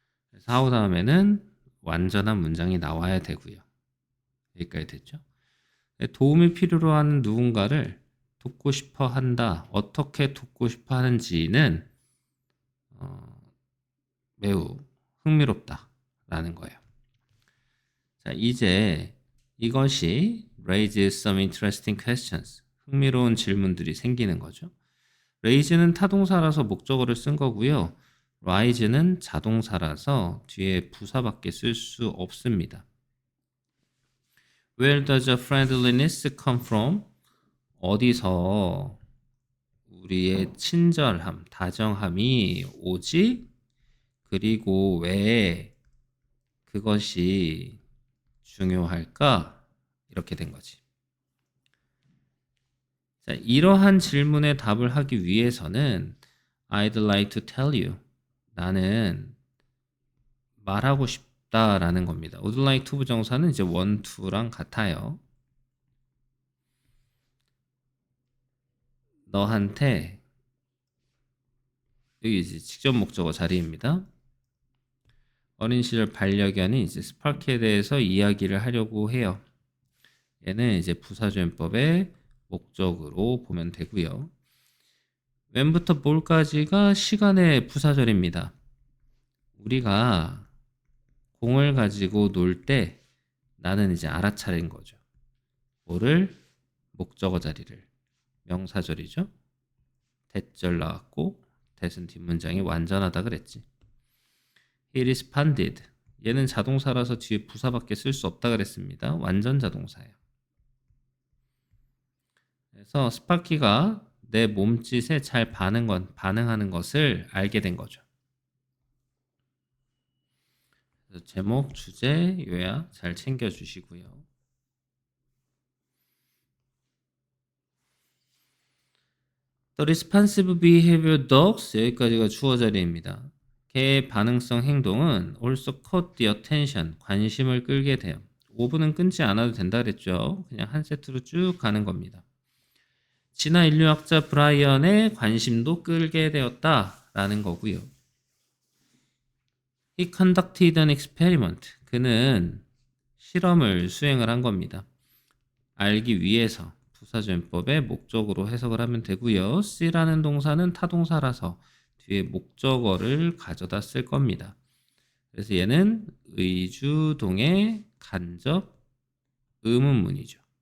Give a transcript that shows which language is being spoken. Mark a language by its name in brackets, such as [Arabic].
[Korean] 그래서 how 다음에는 완전한 문장이 나와야 되고요. 여기까지 됐죠? 도움을 필요로 하는 누군가를 돕고 싶어 한다. 어떻게 돕고 싶어 하는지는 매우 흥미롭다라는 거예요. 자, 이제 이것이 [English] raises some interesting questions. [Korean] 흥미로운 질문들이 생기는 거죠. raise는 타동사라서 목적어를 쓴 거고요. rise는 자동사라서 뒤에 부사밖에 쓸 수 없습니다. [English] Where does a friendliness come from? [Korean] 어디서 우리의 친절함, 다정함이 오지? 그리고 왜 그것이 중요할까? 이렇게 된 거지. 자, 이러한 질문에 답을 하기 위해서는 [English] I'd like to tell you. [Korean] 나는 말하고 싶다라는 겁니다. would like to 부정사는 이제 want to랑 같아요. 너한테, 여기 이제 직접 목적어 자리입니다. 어린 시절 반려견이 이제 스파키에 대해서 이야기를 하려고 해요. 얘는 이제 부사조연법의 목적으로 보면 되고요. when부터 뭘까지가 시간의 부사절입니다. 우리가 공을 가지고 놀 때 나는 이제 알아차린 거죠. 뭐를? 목적어 자리를. 명사절이죠. 대절 나왔고, 대은 뒷문장이 완전하다 그랬지. [English] He responded. [Korean] 얘는 자동사라서 뒤에 부사밖에 쓸 수 없다 그랬습니다. 완전 자동사예요. 그래서 스파키가 내 몸짓에 잘 반응하는 것을 알게 된 거죠. 그래서 제목, 주제, 요약 잘 챙겨주시고요. [English] The responsive behavior dogs, [Korean] 여기까지가 주어 자리입니다. 개의 반응성 행동은 [English] also caught the attention, [Korean] 관심을 끌게 돼요. 5분은 끊지 않아도 된다 그랬죠. 그냥 한 세트로 쭉 가는 겁니다. 진화 인류학자 브라이언의 관심도 끌게 되었다라는 거고요. [English] He conducted an experiment. [Korean] 그는 실험을 수행을 한 겁니다. 알기 위해서 부사조연법의 목적으로 해석을 하면 되고요. C라는 동사는 타동사라서 뒤에 목적어를 가져다 쓸 겁니다. 그래서 얘는 의주동의 간접 의문문이죠.